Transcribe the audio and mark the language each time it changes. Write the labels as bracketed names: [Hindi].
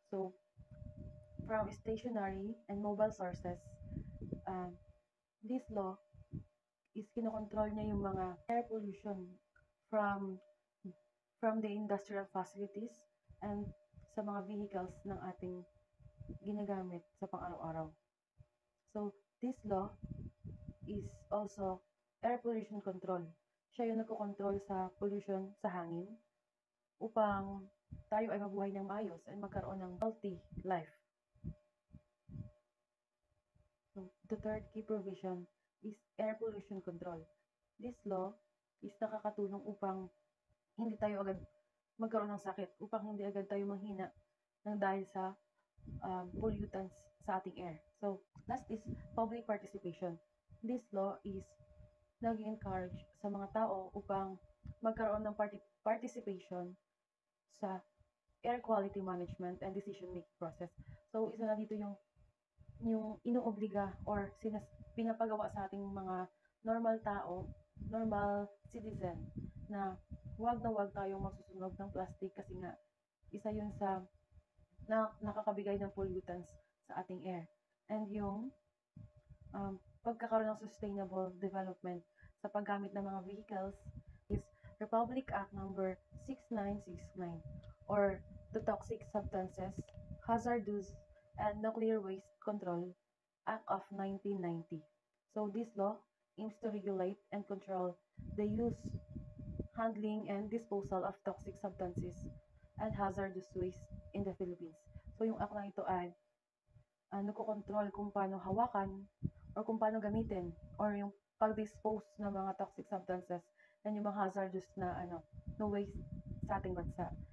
[English] So, from stationary and mobile sources, this law is [Filipino] kinokontrol niya yung mga [English] air pollution from the industrial facilities and sa mga vehicles [Filipino] ng ating ginagamit sa pang-araw-araw. [English] So, this law is also air pollution control. [Filipino] Siya yung nagkocontrol sa pollution sa hangin upang tayo ay mabuhay ng maayos at magkaroon ng [English] healthy life. So, the third key provision is air pollution control. This law is [Filipino] nakakatulong upang hindi tayo agad magkaroon ng sakit, upang hindi agad tayo manghina ng dahil sa pollutants sa ating air. [English] So, last is public participation. This law is [Filipino] nag-encourage sa mga tao upang magkaroon ng [English] participation sa air quality management and decision-making process. [Filipino] So, isa na dito yung inuobliga or pinapagawa sa ating mga normal tao, [English] normal citizen, [Filipino] na wag tayong magsusunog ng plastic kasi nga isa yun sa nakakabigay ng pollutants sa ating air. [English] And [Filipino] yung pagkakaroon ng [English] sustainable development [Filipino] sa paggamit ng mga [English] vehicles is Republic Act number 6969 or the Toxic Substances, Hazardous and Nuclear Waste Control Act of 1990. So this law aims to regulate and control the use, handling, and disposal of toxic substances and hazardous waste in the Philippines. [Filipino] So yung act na ito ay nagko-control kung paano hawakan or kung paano gamitin or yung pag-dispose ng mga [English] toxic substances [Filipino] and yung mga hazardous na waste sa ating bansa.